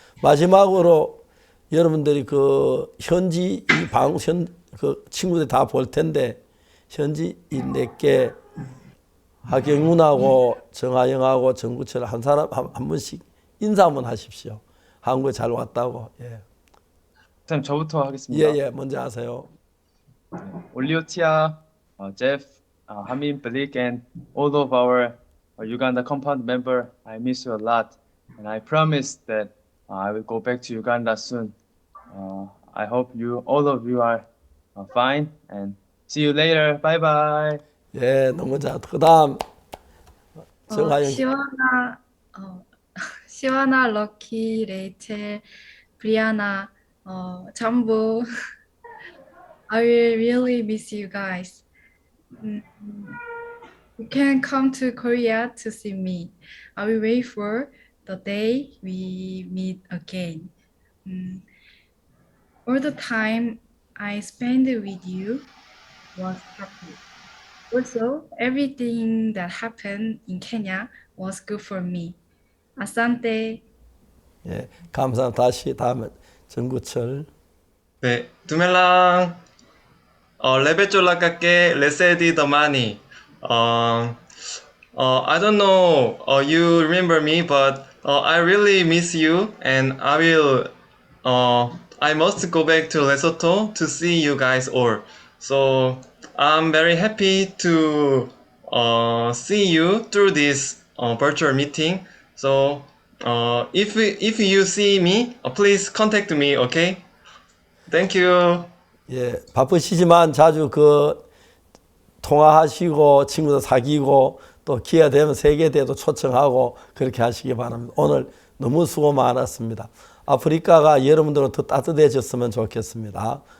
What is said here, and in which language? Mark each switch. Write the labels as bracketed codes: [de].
[ko] 마지막으로 여러분들이 그 현지 그 친구들이 다 볼 텐데 현지 내게 하경훈하고 정하영하고 정구철 한 분씩 인사 한번 하십시오. 한국에 잘 왔다고. 예. 선생님 저부터 하겠습니다. 예, 먼저 하세요. [en] 올리오티아, Jeff, Hamin, Blake, and all of our Uganda compound member, I miss you a lot, and I promise that I will go back to Uganda soon. I hope all of you are fine, and see you later. Bye bye. [ko] 예, 너무 잘. 그다음 정하영. 시와나, 럭키, 레이첼, 브리아나, 잠부. [en] I will really miss you guys. You can come to Korea to see me. I will wait for the day we meet again. All the time I spent with you was happy. Also, everything that happened in Kenya was good for me. [sw] Asante. [ko] 예, 감사합니다. 다시 다음에 정구철. [st] 네, 두멜랑 레베쫄라깎게 레세디 더마니. [en] I don't know you remember me, but I really miss you, and I must go back to Lesotho to see you guys all. So I'm very happy to see you through this virtual meeting. So if you see me, please contact me, okay? Thank you. [ko] 예, 바쁘시지만 자주 통화하시고 친구들 사귀고 또 기회가 되면 세계대회도 초청하고 그렇게 하시기 바랍니다. 오늘 너무 수고 많았습니다. 아프리카가 여러분들은 더 따뜻해졌으면 좋겠습니다.